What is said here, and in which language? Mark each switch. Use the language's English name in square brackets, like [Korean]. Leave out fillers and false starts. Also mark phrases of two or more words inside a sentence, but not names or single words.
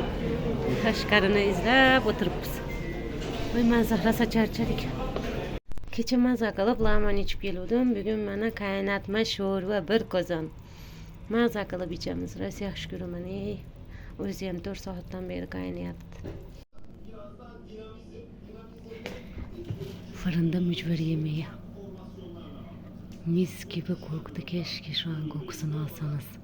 [Uzbek] Tashqarini izlab o'tiribmiz. Voy manzara sacharchadik. Kecha maza qilib lamon ichib keluvdim. Bugun mana qaynatma sho'rva bir qozon. Maza qilib ichamiz. Rosa yaxshi ko'raman. O'zi ham 4 soatdan beri qaynayapti. [Turkish] Fırında mücver yemeği. Mis gibi koktu. Keşke şu an kokusunu alsanız.